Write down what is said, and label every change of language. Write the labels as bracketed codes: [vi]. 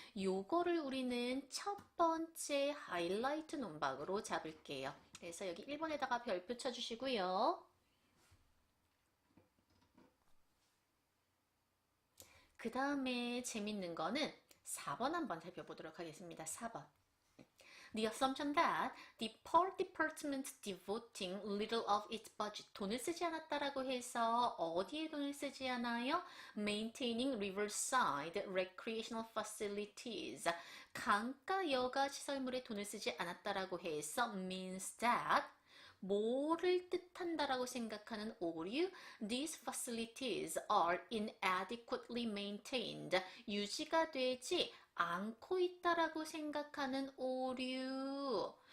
[ko] 요거를 우리는 첫 번째 하이라이트 논박으로 잡을게요. 그래서 여기 1번에다가 별표 쳐주시고요. 그 다음에 재밌는 거는 4번 한번 살펴보도록 하겠습니다. 4번. [en] The assumption that the poor department devoting little of its budget [ko] 돈을 쓰지 않았다라고 해서 어디에 돈을 쓰지 않아요? [en] Maintaining riverside recreational facilities [ko] 강가 여가 시설물에 돈을 쓰지 않았다라고 해서 [en] means that [ko] 뭐를 뜻한다라고 생각하는 오류? [en] These facilities are inadequately maintained. [ko] 유지가 되지 않고 있다라고 생각하는 오류.